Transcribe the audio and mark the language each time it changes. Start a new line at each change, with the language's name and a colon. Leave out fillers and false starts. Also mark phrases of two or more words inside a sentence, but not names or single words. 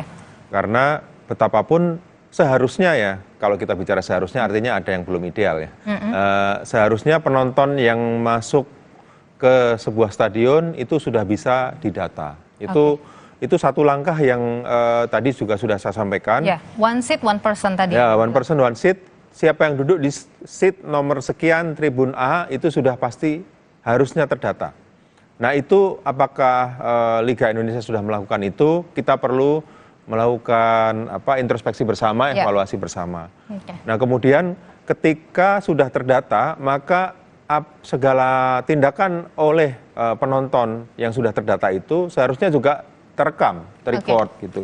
Indonesian: Karena betapapun seharusnya ya, kalau kita bicara seharusnya artinya ada yang belum ideal ya. Seharusnya penonton yang masuk ke sebuah stadion itu sudah bisa didata. Itu satu langkah yang tadi juga sudah saya sampaikan. Ya,
English: one seat, one person tadi. Ya, one person, one seat.
Indonesian: Siapa yang duduk di seat nomor sekian Tribun A itu sudah pasti harusnya terdata. Nah itu apakah Liga Indonesia sudah melakukan itu? Kita perlu melakukan introspeksi bersama, evaluasi bersama. Nah kemudian ketika sudah terdata, maka segala tindakan oleh penonton yang sudah terdata itu seharusnya juga terekam, terrecord gitu.